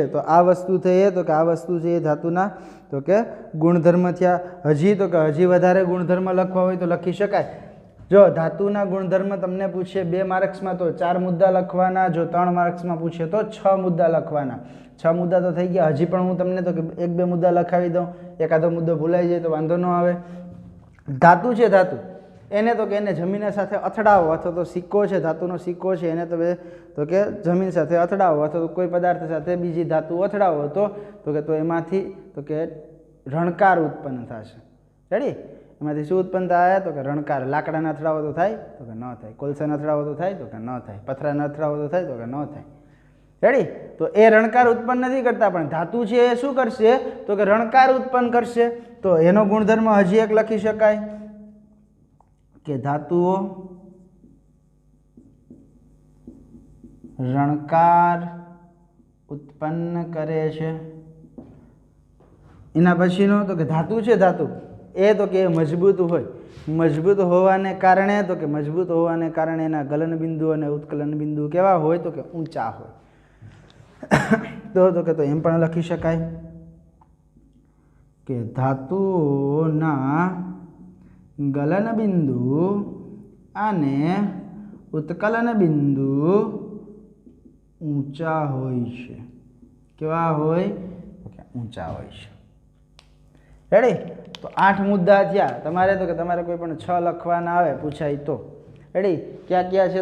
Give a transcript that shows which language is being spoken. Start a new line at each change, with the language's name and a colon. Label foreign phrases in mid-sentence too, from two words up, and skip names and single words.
Gujarati: તો આ વસ્તુ થઈ તો કે આ વસ્તુ છે ધાતુના તો કે ગુણધર્મ થયા। હજી તો કે હજી વધારે ગુણધર્મ લખવા હોય તો લખી શકાય। જો ધાતુના ગુણધર્મ તમને પૂછે 2 માર્ક્સ મેં તો 4 મુદ્દા લખવાના। જો 3 માર્ક્સ મેં પૂછે તો 6 મુદ્દા લખવાના। 6 મુદ્દા તો થઈ ગયા। હજી પણ હું તમને તો 1-2 મુદ્દા લખાવી દઉં। એકાદો મુદ્દો ભૂલાઈ જાય તો વાંધો ન આવે। ધાતુ છે, ધાતુ એને તો કે એને જમીન સાથે અથડાવો અથવા તો સિક્કો છે, ધાતુનો સિક્કો છે એને તો કે જમીન સાથે અથડાવો અથવા તો કોઈ પદાર્થ સાથે બીજી ધાતુ અથડાવો તો કે તો એમાંથી તો કે રણકાર ઉત્પન્ન થશે। રેડી? એમાંથી શું ઉત્પન્ન થાય? તો કે રણકાર। લાકડાને અથડાવો તો થાય? તો કે ન થાય। કોળસાને અથડાવો તો થાય? તો કે ન થાય। પથરાને અથડાવો તો થાય? તો કે ન થાય। રેડી? તો એ રણકાર
Hindi: उत्पन्न नहीं करता
Gujarati: પણ ધાતુ છે એ શું કરશે? તો કે રણકાર ઉત્પન્ન કરશે। તો એનો ગુણધર્મ હજી એક લખી શકાય કે ધાતુઓ રણકાર ઉત્પન્ન કરે છે। એના પછીનો તો કે ધાતુ છે, ધાતુ એ તો કે મજબૂત હોય। મજબૂત હોવાને કારણે તો કે મજબૂત હોવાને કારણે એના ગલન બિંદુ અને ઉત્કલન બિંદુ કેવા હોય? તો કે ઊંચા હોય। તો કે તો એમ પણ લખી શકાય કે ધાતુઓના ગલન બિંદુ અને ઉત્કલન બિંદુ ઊંચા હોય છે. કેવા હોય? ઊંચા હોય છે. રેડી? તો 8 મુદ્દા થયા તમારે. તો કે તમારે કોઈ પણ 6 લખવાના આવે પૂછાય તો. રેડી? ક્યાં ક્યાં છે?